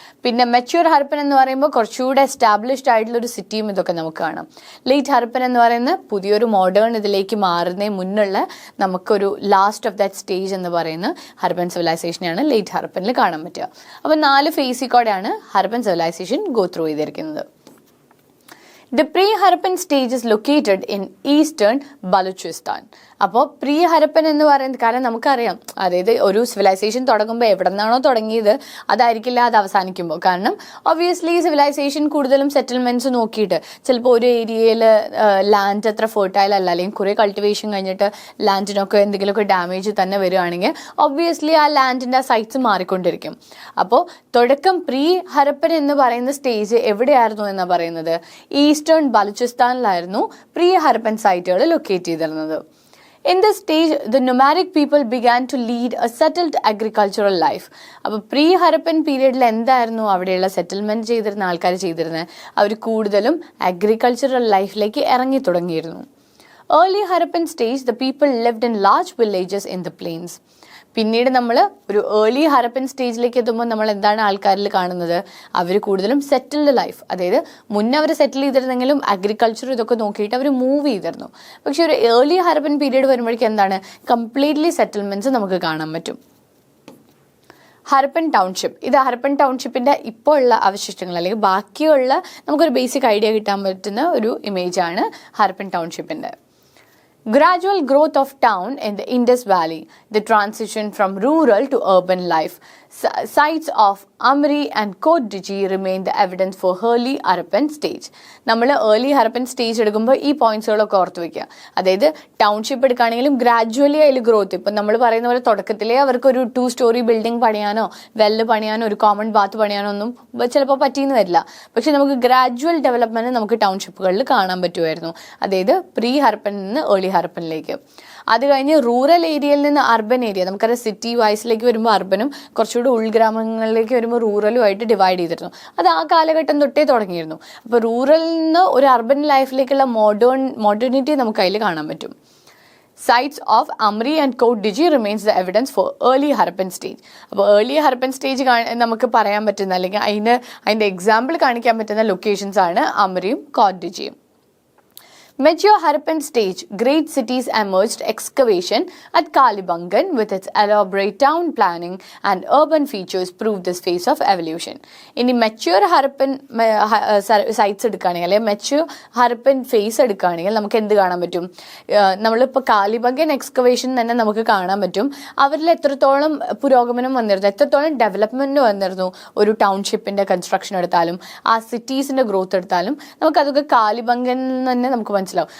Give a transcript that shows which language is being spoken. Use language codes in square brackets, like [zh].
[ml] പിന്നെ മെച്യൂർ ഹരപ്പൻ എന്ന് പറയുമ്പോൾ കുറച്ചുകൂടെ എസ്റ്റാബ്ലിഷ്ഡ് ആയിട്ടുള്ള ഒരു സിറ്റിയും ഇതൊക്കെ നമുക്ക് കാണാം. ലേറ്റ് ഹരപ്പൻ എന്ന് പറയുന്നത് പുതിയൊരു മോഡേൺ ഇതിലേക്ക് മാറുന്നതിന് മുന്നുള്ള നമുക്കൊരു ലാസ്റ്റ് ഓഫ് ദാറ്റ് സ്റ്റേജ് എന്ന് പറയുന്ന ഹരപ്പൻ സിവിലൈസേഷനെയാണ് ലേറ്റ് ഹരപ്പനിൽ കാണാൻ പറ്റുക. അപ്പോൾ 4 ഫേസിൽ കൂടെയാണ് ഹരപ്പൻ സിവിലൈസേഷൻ ഗോ ത്രൂ ചെയ്തിരിക്കുന്നത്. [en] The pre-Harappan stage is located in eastern Balochistan. [ml] അപ്പോൾ പ്രീ ഹരപ്പൻ എന്ന് പറയുന്നത്, കാരണം നമുക്കറിയാം, അതായത് ഒരു സിവിലൈസേഷൻ തുടങ്ങുമ്പോൾ എവിടെ നിന്നാണോ തുടങ്ങിയത് അതായിരിക്കില്ല അത് അവസാനിക്കുമ്പോൾ. കാരണം ഒബ്വിയസ്ലി സിവിലൈസേഷൻ കൂടുതലും സെറ്റിൽമെൻറ്റ്സ് നോക്കിയിട്ട് ചിലപ്പോൾ ഒരു ഏരിയയിൽ ലാൻഡ് അത്ര ഫെർട്ടൈൽ അല്ല, അല്ലെങ്കിൽ കുറേ കൾട്ടിവേഷൻ കഴിഞ്ഞിട്ട് ലാൻഡിനൊക്കെ എന്തെങ്കിലുമൊക്കെ ഡാമേജ് തന്നെ വരികയാണെങ്കിൽ ഒബ്വിയസ്ലി ആ ലാൻഡിൻ്റെ സൈറ്റ്സ് മാറിക്കൊണ്ടിരിക്കും. അപ്പോൾ തുടക്കം പ്രീ ഹരപ്പൻ എന്ന് പറയുന്ന സ്റ്റേജ് എവിടെയായിരുന്നു എന്നാണ് പറയുന്നത്? ഈസ്റ്റേൺ ബലൂചിസ്ഥാനിലായിരുന്നു പ്രീ ഹരപ്പൻ സൈറ്റുകൾ ലൊക്കേറ്റ് ചെയ്തിരുന്നത്. [en] In this stage, the nomadic people began to lead a settled agricultural life. [ml] അപ്പോൾ പ്രീ ഹരപ്പൻ പീരീഡിൽ എന്തായിരുന്നു അവിടെയുള്ള സെറ്റിൽമെൻറ്റ് ചെയ്തിരുന്ന ആൾക്കാർ ചെയ്തിരുന്നത്? അവർ കൂടുതലും അഗ്രികൾച്ചറൽ ലൈഫിലേക്ക് ഇറങ്ങി തുടങ്ങിയിരുന്നു. [en] Early Harappan stage, the people lived in large villages in the plains. [ml] പിന്നീട് നമ്മൾ ഒരു ഏർലി ഹരപ്പൻ സ്റ്റേജിലേക്ക് എത്തുമ്പോൾ നമ്മൾ എന്താണ് ആൾക്കാരിൽ കാണുന്നത്? അവർ കൂടുതലും സെറ്റിൽഡ് ലൈഫ്, അതായത് മുന്നേ അവർ സെറ്റിൽ ചെയ്തിരുന്നെങ്കിലും അഗ്രികൾച്ചർ ഇതൊക്കെ നോക്കിയിട്ട് അവർ മൂവ് ചെയ്തിരുന്നു. പക്ഷെ ഒരു ഏർലി ഹരപ്പൻ പീരീഡ് വരുമ്പോഴേക്കും എന്താണ്, കംപ്ലീറ്റ്ലി സെറ്റിൽമെന്റ്സ് നമുക്ക് കാണാൻ പറ്റും. ഹരപ്പൻ ടൗൺഷിപ്പ്, ഇത് ഹരപ്പൻ ടൗൺഷിപ്പിന്റെ ഇപ്പോൾ ഉള്ള അവശിഷ്ടങ്ങൾ അല്ലെങ്കിൽ ബാക്കിയുള്ള നമുക്കൊരു ബേസിക് ഐഡിയ കിട്ടാൻ പറ്റുന്ന ഒരു ഇമേജാണ് Harappan ടൗൺഷിപ്പിന്റെ. [en] Gradual growth of town in the Indus Valley, the transition from rural to urban life. Sites of Amri and Kot Diji remain the evidence for early Harappan stage. [ml] നമ്മൾ ഏർലി ഹരപ്പൻ സ്റ്റേജ് എടുക്കുമ്പോൾ ഈ പോയിന്റ്സുകളൊക്കെ ഓർത്ത് വയ്ക്കുക. അതായത് township എടുക്കുകയാണെങ്കിലും gradually അതിൽ growth, ഇപ്പം നമ്മൾ പറയുന്ന പോലെ തുടക്കത്തിലേ അവർക്ക് ഒരു 2 സ്റ്റോറി ബിൽഡിംഗ് പണിയാനോ വെല്ല് പണിയാനോ ഒരു കോമൺ ബാത്ത് പണിയാനോ ഒന്നും ചിലപ്പോൾ പറ്റിയെന്ന് വരില്ല. പക്ഷെ നമുക്ക് ഗ്രാജുവൽ ഡെവലപ്മെന്റ് നമുക്ക് ടൗൺഷിപ്പുകളിൽ കാണാൻ പറ്റുമായിരുന്നു. അതായത് പ്രീ ഹരപ്പനിൽ നിന്ന് ഏർലി ഹരപ്പനിലേക്ക്. അത് കഴിഞ്ഞ് റൂറൽ ഏരിയയിൽ നിന്ന് അർബൻ ഏരിയ, നമുക്കറിയാം സിറ്റി വൈസിലേക്ക് വരുമ്പോൾ അർബനും കുറച്ചുകൂടി ഉൾഗ്രാമങ്ങളിലേക്ക് വരുമ്പോൾ റൂറലുമായിട്ട് ഡിവൈഡ് ചെയ്തിരുന്നു. അത് ആ കാലഘട്ടം തൊട്ടേ തുടങ്ങിയിരുന്നു. അപ്പോൾ റൂറലിൽ നിന്ന് ഒരു അർബൻ ലൈഫിലേക്കുള്ള മോഡേണിറ്റി നമുക്ക് അതിൽ കാണാൻ പറ്റും. [en] Sites of Amri and Kot Diji remains the evidence for early Harappan stage. [ml] അപ്പോൾ ഏർലി ഹരപ്പൻ സ്റ്റേജ് നമുക്ക് പറയാൻ പറ്റുന്ന അല്ലെങ്കിൽ അതിൻ്റെ എക്സാമ്പിൾ കാണിക്കാൻ പറ്റുന്ന ലൊക്കേഷൻസ് ആണ് അമ്രിയും coat ഡിജിയും. [en] Mature Harappan stage, great cities emerged. Excavation at Kalibangan with its elaborate town planning and urban features proved this phase of evolution. [ml] ഇനി മെച്യൂർ ഹരപ്പൻ സൈറ്റ്സ് എടുക്കുകയാണെങ്കിൽ അല്ലെങ്കിൽ മെച്യൂർ ഹരപ്പൻ ഫേസ് എടുക്കുകയാണെങ്കിൽ നമുക്ക് എന്ത് കാണാൻ പറ്റും? നമ്മളിപ്പോൾ കാലിബംഗൻ എക്സ്കവേഷൻ തന്നെ നമുക്ക് കാണാൻ പറ്റും അവരിൽ എത്രത്തോളം പുരോഗമനം വന്നിരുന്നു, എത്രത്തോളം ഡെവലപ്മെന്റ് വന്നിരുന്നു. ഒരു ടൗൺഷിപ്പിന്റെ കൺസ്ട്രക്ഷൻ എടുത്താലും ആ സിറ്റീസിന്റെ ഗ്രോത്ത് എടുത്താലും നമുക്കതൊക്കെ കാലിബംഗൻ തന്നെ നമുക്ക് മനസ്സിലാവും.